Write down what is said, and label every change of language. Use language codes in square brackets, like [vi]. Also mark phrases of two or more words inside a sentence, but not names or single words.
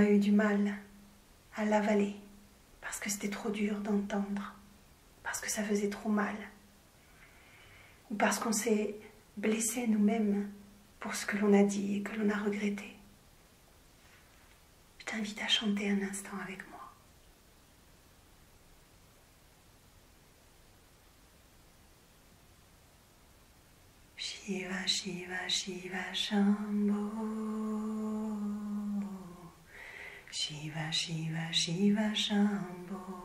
[fr] eu du mal à l'avaler, parce que c'était trop dur d'entendre, parce que ça faisait trop mal, ou parce qu'on s'est blessé nous-mêmes pour ce que l'on a dit et que l'on a regretté, je t'invite à chanter un instant avec moi. [sa] Shiva, Shiva, Shiva, Shambho. Shiva, Shiva, Shiva, Shambho.